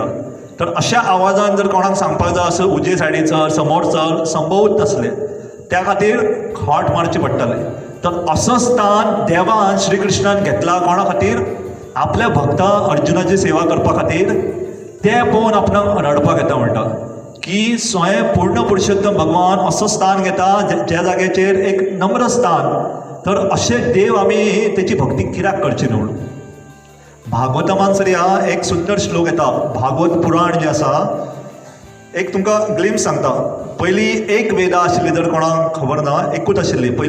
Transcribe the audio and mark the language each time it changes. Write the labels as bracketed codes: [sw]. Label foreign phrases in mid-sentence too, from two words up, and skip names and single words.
[kok] तर अशा आवाजान जर कोणाक सांगपाक जाय असं उजवे सायडीन चल समोर चल संभवत नसले, त्या खातीर खोट मारचे पडटले. तर असं स्थान देवान श्री कृष्णान घेतला कोणा खातीर, आपल्या भक्ता अर्जुनाची सेवा करपा खातीर. ते पळोवन आपणाक रडपाक येता म्हणटा की स्वयं पूर्ण पुरुषोत्तम भगवान असं स्थान घेता ज्या जाग्याचेर एक नम्र स्थान. तर अशे देव आमी तेची भक्ती कित्याक करची न्हू. भागवतामान सरिया एक सुंदर श्लोक येता, भागवत पुराण जे आसा, एक तुमकां ग्लिम्स सांगता. पयलीं एक वेदा आशिल्ली जर कोणाक खबर ना, एकूच आशिल्ली पयलीं.